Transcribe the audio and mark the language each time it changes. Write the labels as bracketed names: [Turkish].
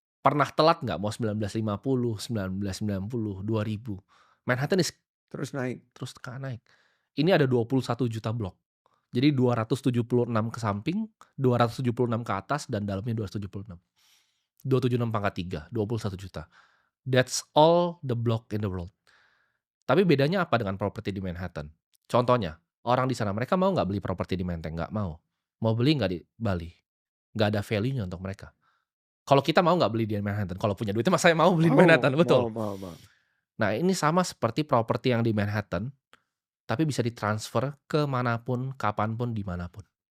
[Indonesian] Pernah telat nggak? Mau 1950, 1990, 2000. Manhattan Terus naik. terus naik. Ini ada 21 juta blok. Jadi 276 ke samping, 276 ke atas, dan dalamnya 276. 276 pangkat 3, 21 juta. [English] That's all the block in the world. [Indonesian] Tapi bedanya apa dengan properti di Manhattan? Contohnya, orang di sana mereka mau nggak beli properti di Menteng? Nggak mau. Mau beli nggak di Bali? Nggak ada value-nya untuk mereka. Kalau kita mau nggak beli di Manhattan? Kalau punya duitnya, saya mau beli di Manhattan, betul. Mau. Nah, ini sama seperti properti yang di Manhattan, tapi bisa ditransfer ke manapun, kapanpun, dimanapun.